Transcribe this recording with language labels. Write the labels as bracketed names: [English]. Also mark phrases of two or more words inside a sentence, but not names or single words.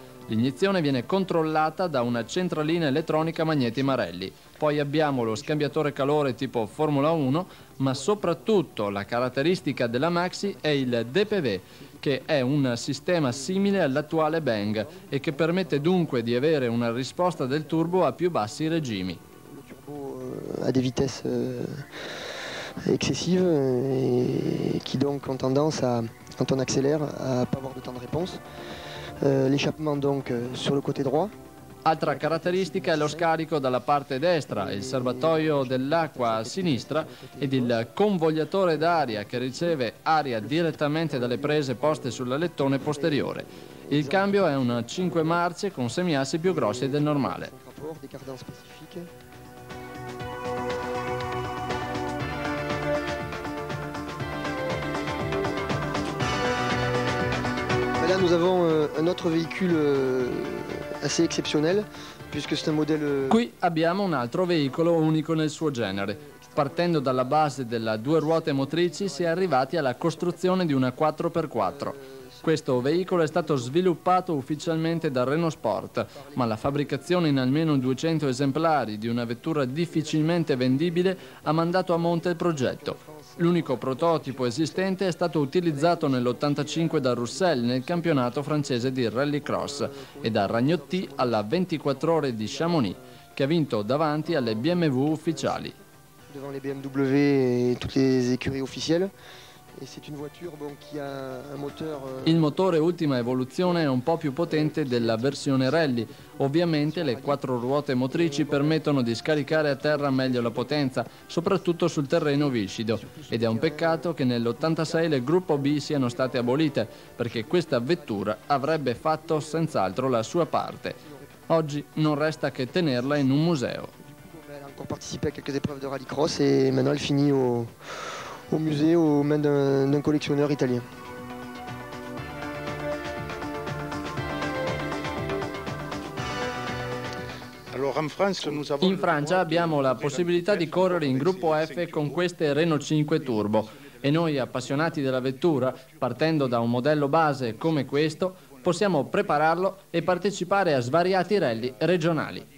[Italian] L'iniezione viene controllata da una centralina elettronica Magneti Marelli. Poi abbiamo lo scambiatore calore tipo Formula 1, ma soprattutto la caratteristica della Maxi è il DPV, che è un sistema simile all'attuale Bang e che permette dunque di avere una risposta del turbo a più bassi regimi. [French] Le turbo a des vitesses excessives et qui donc ont tendance à, quand on accélère, à pas avoir de temps de réponse. L'échappement donc sur le côté droit. [Italian] Altra caratteristica è lo scarico dalla parte destra, il serbatoio dell'acqua a sinistra ed il convogliatore d'aria che riceve aria direttamente dalle prese poste sull'alettone posteriore. Il cambio è un 5 marce con semiassi più grossi del normale. [French] Là nous avons un autre véhicule assez exceptionnel, puisque c'est un modèle... [Italian] Qui abbiamo un altro veicolo unico nel suo genere. Partendo dalla base della 2 ruote motrici si è arrivati alla costruzione di una 4x4. Questo veicolo è stato sviluppato ufficialmente da Renault Sport, ma la fabbricazione in almeno 200 esemplari di una vettura difficilmente vendibile ha mandato a monte il progetto. L'unico prototipo esistente è stato utilizzato nell'85 da Roussel nel campionato francese di rallycross e da Ragnotti alla 24 ore di Chamonix, che ha vinto davanti alle BMW ufficiali. [French] Devant les BMW et toutes les écuries officielles. Et c'est une voiture bon, qui a un moteur... [Italian] Il motore ultima evoluzione è un po' più potente della versione rally. Ovviamente le 4 ruote motrici permettono di scaricare a terra meglio la potenza, soprattutto sul terreno viscido. Ed è un peccato che nell'86 le Gruppo B siano state abolite, perché questa vettura avrebbe fatto senz'altro la sua parte. Oggi non resta che tenerla in un museo. [French] Elle a encore participé à quelques épreuves de rallycross et maintenant elle finit au musée aux mains d'un collectionneur italien. [Italian] In Francia abbiamo la possibilità di correre in gruppo F con queste Renault 5 Turbo e noi appassionati della vettura, partendo da un modello base come questo, possiamo prepararlo e partecipare a svariati rally regionali.